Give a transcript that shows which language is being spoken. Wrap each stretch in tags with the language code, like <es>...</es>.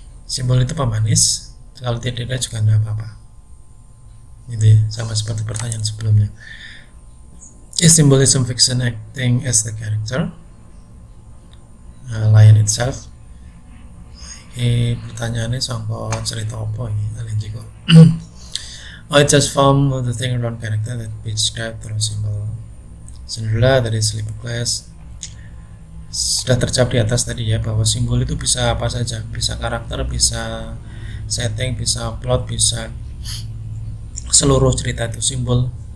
<id>Simbol itu pemanis, kalau tidak ada juga tidak apa-apa. Itu, ya, sama seperti pertanyaan sebelumnya.</id> <en>Is symbolism fiction acting as the character? Lion itself.</en> <id>Pertanyaannya sampai cerita apa ini? Kalian juga.</id> <en>Or it just form the thing around character that be described through symbol.</en> <id>Cinderella dari Sleeping Class sudah terjawab di atas tadi, ya, bahwa simbol itu bisa apa saja, bisa karakter, bisa setting, bisa plot, bisa seluruh cerita itu simbol.</id>